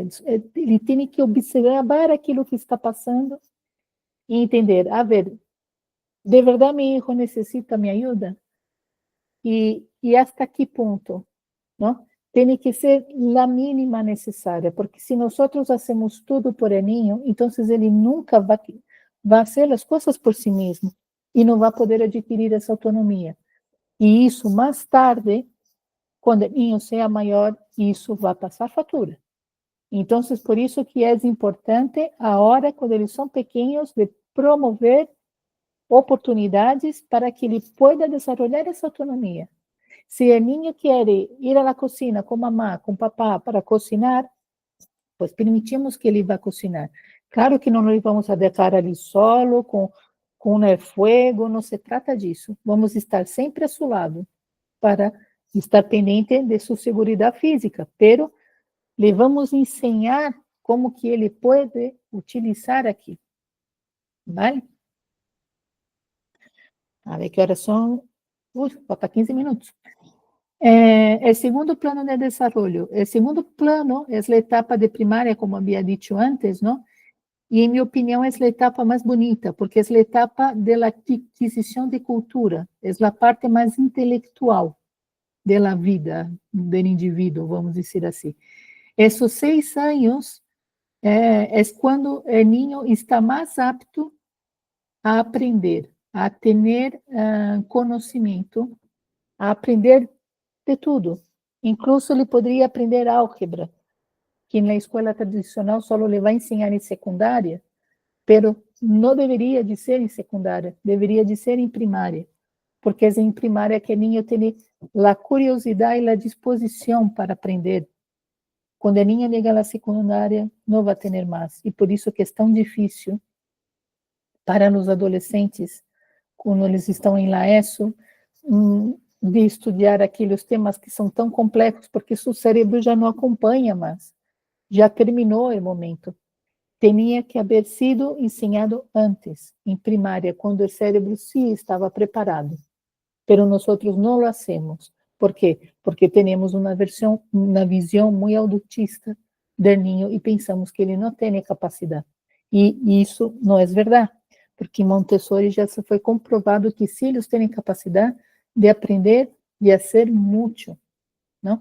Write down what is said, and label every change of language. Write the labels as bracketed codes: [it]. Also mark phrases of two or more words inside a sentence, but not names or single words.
[pt] Ele tem que observar aquilo que está passando e entender, [es] a ver, [pt] de verdade meu filho necessita minha ajuda? E hasta que ponto, não? Tem que ser a mínima necessária, porque se nós hacemos tudo [es] por el niño, [pt] então ele nunca vai fazer as coisas por si mesmo e não vai poder adquirir essa autonomia. E isso, mais tarde, quando o niño seja maior, isso vai passar fatura. Então, por isso que é importante, a hora, quando eles são pequenos, de promover oportunidades para que ele pueda desenvolver essa autonomia. Se o niño quer ir à cozinha com mamá, com papá, [es] para cocinar, pues permitimos [pt] que ele vá cocinar. Claro que não vamos a deixar ali solo, com o fogo, não se trata disso. Vamos estar sempre a seu lado, para estar pendente de sua segurança física, [es] pero le vamos [pt] ensinar como que ele pode utilizar aqui. [es] Vale? A ver [pt] que horas são. Falta 15 minutos. O segundo plano de desenvolvimento. O segundo plano é a etapa de primária, como havia dito antes, não? [es] Y en mi opinión es la etapa más bonita, porque es la etapa de la adquisición de cultura, es la parte más intelectual de la vida del indivíduo, vamos decir así. Esos 6 años es cuando el niño está más apto a aprender, a tener conocimiento, [pt] a aprender de tudo. Incluso ele poderia aprender álgebra, que na escola tradicional só le vai ensinar em secundária, pero não deveria de ser em secundária, deveria de ser em primária, porque é em primária que o niño tem a curiosidade e a disposição para aprender. Quando o niño chega à secundária, não vai ter mais, e por isso que é tão difícil para os adolescentes, quando eles estão em la ESO, de estudar aqueles temas que são tão complexos, porque seu cérebro já não acompanha mais, já terminou o momento. Tinha que haver sido ensinado antes, em primária, quando o cérebro sim estava preparado. Pero nós não [es] lo hacemos. [pt] ¿Por quê? Porque temos uma visão muito adultista do niño e pensamos que ele não tem capacidade. E isso não é verdade, porque em Montessori já se foi comprovado que sim, eles têm capacidade de aprender e fazer muito, não?